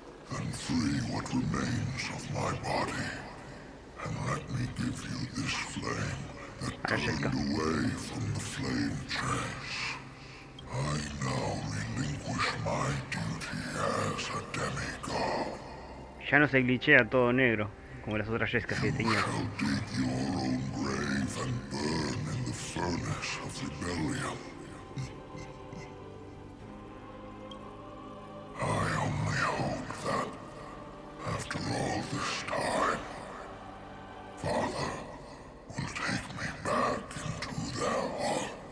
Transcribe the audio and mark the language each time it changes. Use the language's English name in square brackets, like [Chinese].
[English] Then free what remains of my body, and let me give you this flame that turned away from the flame chase. I now relinquish my duty as a demigod. [Spanish] Ya no se glitchea todo negro, como las otras Jessicas que tenía. [English] You shall dig your own grave and burn in the furnace of rebellion. I only hope that, after all this time, Father will take me back into their heart.